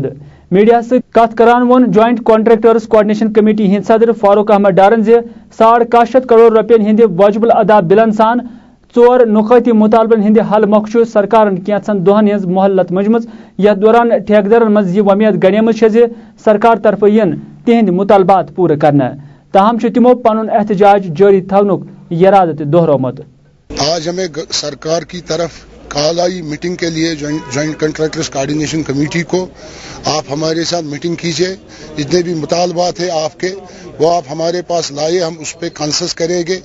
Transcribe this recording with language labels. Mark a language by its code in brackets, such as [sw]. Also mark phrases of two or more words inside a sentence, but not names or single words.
[ks] میڈیا سے کت کران وون جوائنٹ کنٹریکٹرز کوآرڈینیشن کمیٹی ہند صدر فاروق احمد ڈارن زِ 1.7 کروڑ رۄپین ہند واجب الادا بلن سان 4 نقاتی مطالبن ہند حل موقع سرکارن کینژن دہن ہز مہلت مجمز، یتھ دوران ٹھیکدارن مز یہ ومید گنیمت زِ سرکار طرف ین تہند مطالبات پورٕ کرنا، تاہم تمو پن احتجاج جاری تھونک ارادہ دہرومت۔ [ur] آج ہمیں سرکار کی طرف کال آئی میٹنگ کے لیے جوائنٹ کنٹریکٹرز کوآرڈینیشن کمیٹی کو، آپ ہمارے ساتھ میٹنگ کیجیے، جتنے بھی مطالبات ہیں آپ کے وہ آپ ہمارے پاس لائے، ہم اس پہ کنسس کریں گے۔